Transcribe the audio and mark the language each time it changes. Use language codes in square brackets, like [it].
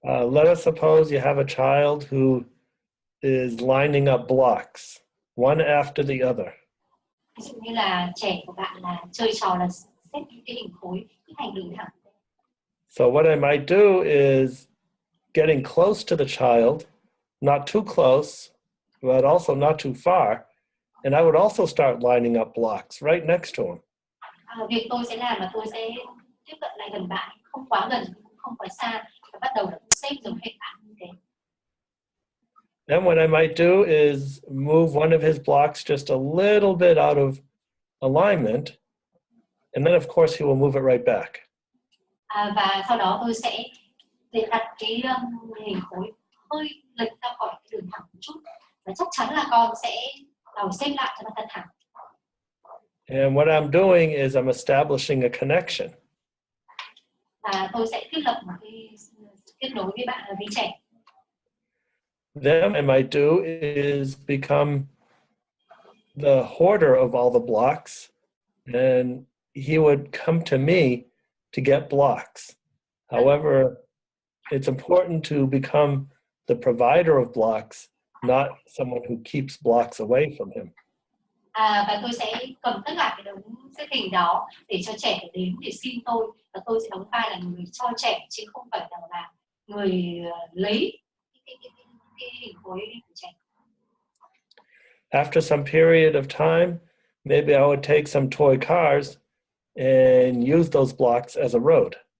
[en] Let us suppose you have a child who is lining up blocks, one after the other. [vi] Ví dụ như là trẻ của bạn là chơi trò là xếp những cái hình khối, cái thành đường thẳng. [en] So what I might do is getting close to the child, not too close, but also not too far, and I would also start lining up blocks right next to him. [vi] Việc tôi sẽ làm là tôi sẽ tiếp cận lại gần bạn, không quá gần, cũng không quá xa, và bắt đầu là xếp giống hệt bạn như thế. [en] Then what I might do is move one of his blocks just a little bit out of alignment, and then of course he will move it right back. [vi] Và sau đó tôi sẽ đặt cái hình khối hơi lệch ra khỏi cái đường thẳng một chút, và chắc chắn là con sẽ đầu xếp lại cho nó thật thẳng. [en] And what I'm doing is I'm establishing a connection. [vi] Và tôi sẽ thiết lập một cái kết nối với bạn với trẻ. [en] Then what I might do is become the hoarder of all the blocks, and he would come to me to get blocks. However, it's important to become the provider of blocks, not someone who keeps blocks away from him. [vi] Và tôi sẽ cầm tất cả cái đống xếp hình đó để cho trẻ đến để xin tôi, và tôi sẽ đóng vai là người cho trẻ chứ không phải là người lấy cái hình khối của trẻ. [en] After some period of time, maybe I would take some toy cars and use those blocks as a road.